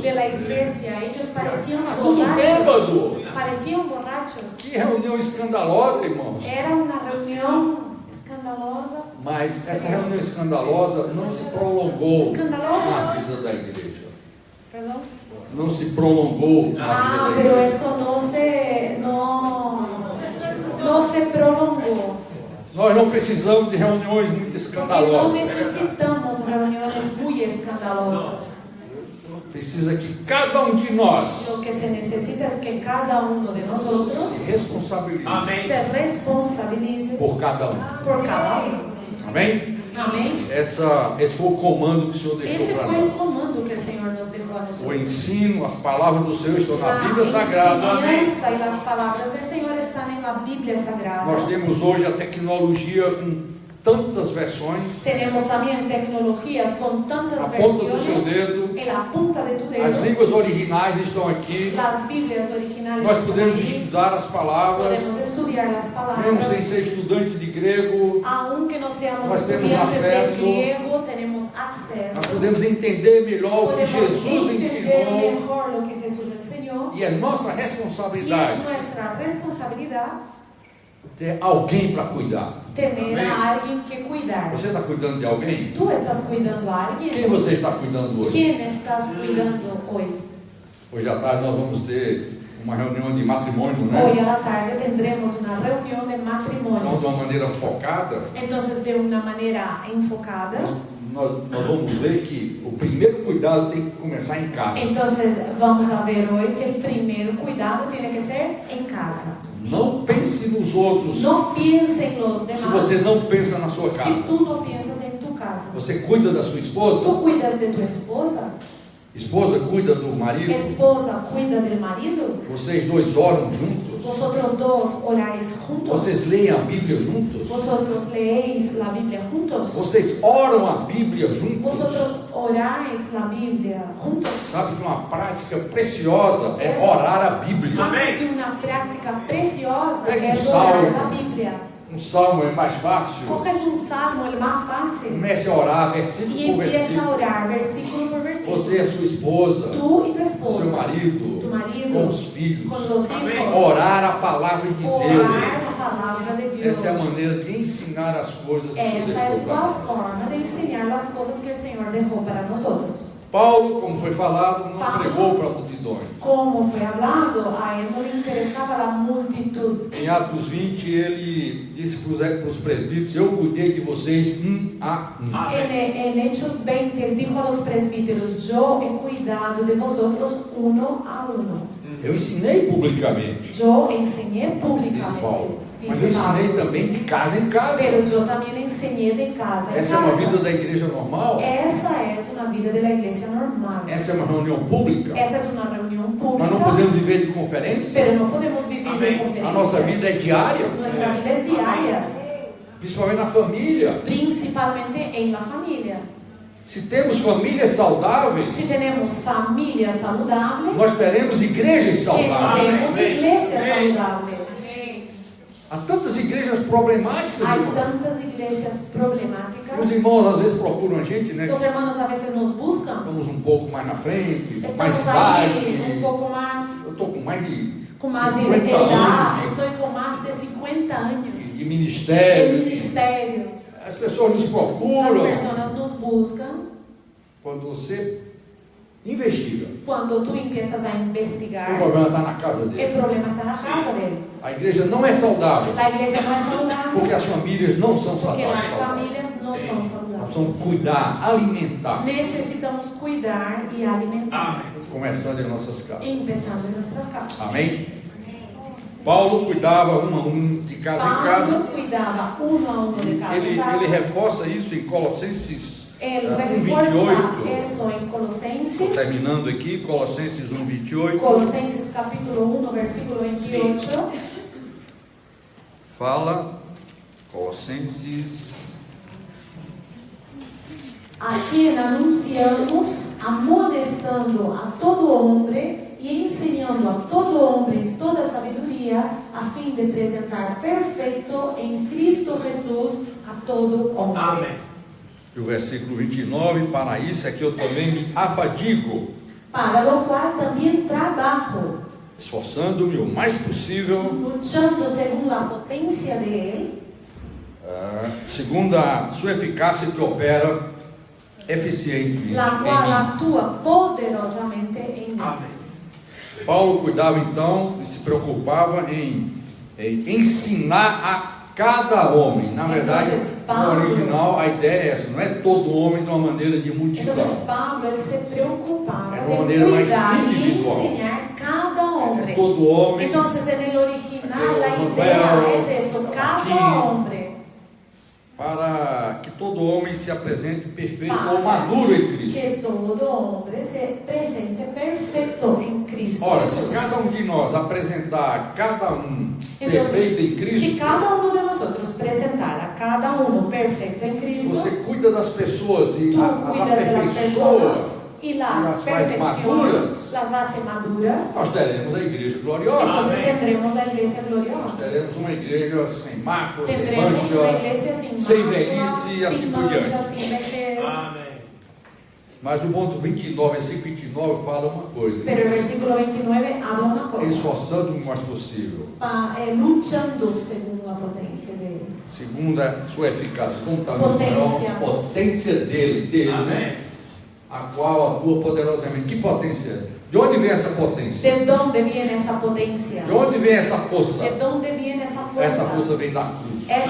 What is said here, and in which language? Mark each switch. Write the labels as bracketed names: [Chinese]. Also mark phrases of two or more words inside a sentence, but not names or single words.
[Spanish] de la iglesia. Ellos parecían [Portuguese] Tudo bêbado. [Spanish] borrachos. Parecían borrachos. [Portuguese] Que reunião escandalosa, irmãos. [Spanish] Era una reunión escandalosa. [Portuguese] Mas essa reunião escandalosa não se prolongou [Spanish] Escandalosa. [Portuguese] na vida da igreja. [Spanish] Perdón. [Portuguese] Não se prolongou na vida da [Spanish] Pero [Portuguese] igreja. [Spanish] eso no se prolongó. [Portuguese] Nós não precisamos de reuniões muito [Spanish] Porque no [Portuguese] escandalosas. [Spanish] necesitamos reuniones muy escandalosas. [Portuguese] Precisa que cada um de nós [Spanish] Lo que se necesita es que cada uno de nosotros [Portuguese] se responsabilize [Spanish] se responsabilice [Portuguese] por cada um. [Spanish] por cada uno. [Portuguese] Amém? [Spanish] Amén. [Portuguese] Esse foi o comando que o Senhor deixou [Spanish] Ese [Portuguese] para [Spanish] fue el [Portuguese] nós. [Spanish] comando que el Señor nos dejó a [Portuguese] O [Spanish] nosotros. [Portuguese] ensino, as palavras do Senhor estão na [Spanish] La [Portuguese] Bíblia Sagrada. [Spanish] enseñanza y las palabras del Señor están en la Biblia Sagrada. [Portuguese] Nós temos hoje a tecnologia com tantas versões. [Spanish] Tenemos también tecnologías con tantas [Portuguese] A ponta do seu [Spanish] versiones [Portuguese] dedo. [Spanish] en la punta de tu [Portuguese] As [Spanish] dedo. [Portuguese] línguas originais estão aqui. [Spanish] Las Biblias originales [Portuguese] Nós [Spanish] están [Portuguese] podemos [Spanish] ahí. [Portuguese] estudar as palavras, [Spanish] Podemos estudiar las [Portuguese] mesmo sem [Spanish] palabras. [Portuguese] ser estudante de grego. [Spanish] Aunque no seamos [Portuguese] Nós temos [Spanish] estudiantes de [Portuguese] acesso. [Spanish] griego, tenemos [Portuguese] Nós [Spanish] acceso. [Portuguese] podemos entender melhor o que [Spanish] Podemos [Portuguese] Jesus [Spanish] entender [Portuguese] ensinou. [Spanish] mejor lo que Jesús enseñó. [Portuguese] E é nossa [Spanish] Y es [Portuguese] responsabilidade [Spanish] nuestra responsabilidad [Portuguese] ter alguém para cuidar. [Spanish] tener a alguien que cuidar. [Portuguese] Você está cuidando de alguém? [Spanish] ¿Tú estás cuidando a [Portuguese] Quem [Spanish] alguien? [Portuguese] você está cuidando hoje? [Spanish] ¿Quién estás cuidando hoy? [Portuguese] Hoje à tarde nós vamos ter uma reunião de matrimônio, [Spanish] Hoy [Portuguese] né? [Spanish] a la tarde tendremos una reunión de [Portuguese] Então, [Spanish] matrimonio. [Portuguese] de uma maneira focada, [Spanish] Entonces, de una manera enfocada, [Portuguese] nós vamos ver que o primeiro cuidado tem que começar em casa. [Spanish] entonces vamos a ver hoy que el primer cuidado tiene que ser en casa. [Portuguese] Não pense nos outros [Spanish] No piense en los [Portuguese] se [Spanish] demás. [Portuguese] você não pensa na sua [Spanish] Si [Portuguese] casa. [Spanish] tú no piensas en tu casa, [Portuguese] Você cuida da sua esposa? [Spanish] tú cuidas de tu esposa, [Portuguese] Esposa cuida do marido? [Spanish] esposa cuida del marido, [Portuguese] Vocês dois oram juntos? [Spanish] vosotros dos oráis juntos, [Portuguese] Vocês leem a Bíblia juntos? [Spanish] vosotros leéis la Biblia juntos, [Portuguese] Vocês oram a Bíblia juntos? [Spanish] vosotros oráis la Biblia juntos. [Portuguese] Sabe que uma prática preciosa é orar a Bíblia. [Spanish] Sabes que una práctica preciosa [Portuguese] Pega [Spanish] es un orar salmo. la Biblia. [Portuguese] Um salmo é mais fácil. [Spanish] Coges un salmo, el más fácil, [Portuguese] Comece a orar [Spanish] y [Portuguese] versículo por [Spanish] empieza a [Portuguese] versículo. [Spanish] orar versículo por versículo. [Portuguese] Você e a sua esposa, [Spanish] Tú y tu [Portuguese] seu [Spanish] esposa, [Portuguese] marido, [Spanish] tu marido, [Portuguese] com os filhos. [Spanish] con los hijos, [Portuguese] Orar a palavra de Deus. [Spanish] orar la palabra de Dios. [Portuguese] Essa é a maneira de ensinar as coisas que o Senhor [Spanish] Esa [Portuguese] deixou [Spanish] es [Portuguese] para [Spanish] la [Portuguese] nós. [Spanish] forma de enseñar las cosas que el Señor dejó para nosotros. [Portuguese] Paulo, como foi falado, não [Spanish] Paulo [Portuguese] pregou para multidões. multidões. Como foi [Spanish] hablado, a él no le interesaba la multitud. [Portuguese] Em Atos 20, ele disse para os presbíteros: eu cuidei de vocês a um. [Spanish] En Hechos 20, él dijo a los presbíteros: yo he cuidado de vosotros uno a uno. [Portuguese] Eu ensinei publicamente, [Spanish] Yo enseñé [Portuguese] diz [Spanish] públicamente, [Portuguese] Paulo, mas eu [Spanish] dice [Portuguese] ensinei [Spanish] Pablo. [Portuguese] também de casa em casa. [Spanish] Pero yo también enseñé de casa en [Portuguese] Essa é uma vida [Spanish] casa. [Portuguese] da igreja normal? [Spanish] Esa es una vida de la iglesia normal. [Portuguese] Essa é uma reunião pública? [Spanish] Esta es una reunión [Portuguese] Nós não [Spanish] pública, [Portuguese] podemos viver de conferência? [Spanish] pero no podemos vivir de Amén. conferencias. [Portuguese] A nossa vida é diária, [Spanish] Nuestra vida es diaria, [Portuguese] principalmente na família. [Spanish] principalmente en la familia. [Portuguese] Se temos famílias saudáveis, [Spanish] Si tenemos familias saludables, [Portuguese] nós teremos igrejas saudáveis. [Spanish] tendremos Amén. iglesias Amén. saludables. [Portuguese] Há tantas igrejas problemáticas, [Spanish] Hay [Portuguese] irmãos. [Spanish] tantas iglesias problemáticas. [Portuguese] Os irmãos às vezes procuram a gente, né? [Spanish] Los hermanos a veces nos buscan. [Portuguese] Estamos um pouco mais na frente, mais [Spanish] Estamos ahí [Portuguese] idade. [Spanish] un poco más, [Portuguese] Eu estou com mais de [Spanish] con más 50 edad. [Portuguese] anos [Spanish] Estoy con más de 50 años [Portuguese] de [Spanish] en [Portuguese] ministério. [Spanish] ministerio. [Portuguese] As pessoas nos [Spanish] Las [Portuguese] procuram. [Spanish] personas nos buscan. [Portuguese] Quando você investiga, [Spanish] Cuando tú empiezas a [Portuguese] o [Spanish] investigar, [Portuguese] problema está na casa [Spanish] el [Portuguese] dele. [Spanish] problema está en la casa de él. [Portuguese] A igreja não é saudável, [Spanish] La iglesia no es saludable [Portuguese] porque as famílias não são [Spanish] porque las [Portuguese] saudáveis. [Spanish] familias no son [Portuguese] Nós [Spanish] saludables. [Portuguese] precisamos cuidar, alimentar, [Spanish] Necesitamos cuidar y alimentar, [Portuguese] Amém. começando em nossas casas. [Spanish] empezando en nuestras casas. [Portuguese] Amém? Paulo cuidava um a um de casa em casa. [Spanish] Pablo cuidaba uno a uno de casa en [Portuguese] Ele [Spanish] casa. [Portuguese] reforça isso em Colossenses [Spanish] Él 1:28. refuerza eso en [Portuguese] Estou [Spanish] Colosenses. [Portuguese] terminando aqui, Colossenses 1:28. [Spanish] Colosenses capítulo 1, versículo 28. [Portuguese] Fala, Colossenses. [Spanish] Aquí anunciamos, amonestando a todo hombre y enseñando a todo hombre toda sabiduría, a fin de presentar perfecto en Cristo Jesús a todo hombre. [Portuguese] Amém. E o versículo 29, para isso é que eu também me afadigo, [Spanish] Para lo cual también trabajo, [Portuguese] esforçando-me o mais possível, [Spanish] luchando según la potencia de Él, [Portuguese] segundo a sua eficácia que opera eficientemente [Spanish] la [Portuguese] em [Spanish] cual [Portuguese] mim. [Spanish] actúa poderosamente en Él. [Portuguese] Amém. Paulo cuidava então e se preocupava em ensinar a cada homem. Na verdade, no original a ideia é essa, não é todo homem de uma maneira de multidão. [Spanish] Entonces Pablo él se preocupaba Es de una manera más cuidar y individual. enseñar cada hombre. [Portuguese] Todo homem, [Spanish] Entonces en el original la Aquel idea Roberto, es eso, cada aquí. hombre, [Portuguese] para que todo homem se apresente perfeito [Spanish] para [Portuguese] ou maduro em Cristo. [Spanish] que todo hombre se presente perfecto en Cristo. [Portuguese] Ora, se [Spanish] Jesús. [Portuguese] cada um de nós apresentar cada um [Spanish] Entonces, [Portuguese] perfeito em [Spanish] si [Portuguese] Cristo, [Spanish] cada uno de nosotros presentar a cada uno perfecto en Cristo, [Portuguese] você cuida das pessoas e [Spanish] tú [Portuguese] as [Spanish] cuidas de las [Portuguese] aperfeiçoa, [Spanish] personas y las las [Portuguese] faz [Spanish] perfeccionas, [Portuguese] maduras. [Spanish] las hace maduras. [Portuguese] nós teremos a igreja gloriosa. [Spanish] Entonces Amén. tendremos la iglesia [Portuguese] Nós [Spanish] gloriosa. [Portuguese] teremos uma igreja sem mácula, sem [Spanish] Tendremos una [Portuguese] mancha, [Spanish] iglesia sin [Portuguese] sem [Spanish] mácula, [Portuguese] velhice e assim [Spanish] sin [Portuguese] por diante. [Spanish] mancha, sin vejez. [Portuguese] Amém. Mas o ponto 29, versículo 29 fala uma coisa. [Spanish] Pero el versículo 29 habla una cosa. [Portuguese] Esforçando-me o mais possível, [Spanish] Luchando según la potencia de Él. [Portuguese] segundo a sua eficácia, como está no Potência. final, potência dele, né? Amém. A qual atua poderosamente. Que potência? De onde vem essa potência? [Spanish] ¿De dónde viene esa potencia? [Portuguese] De onde vem essa força? [Spanish] ¿De dónde viene esa fuerza? [Portuguese] Essa força vem da cruz. [Spanish] Esa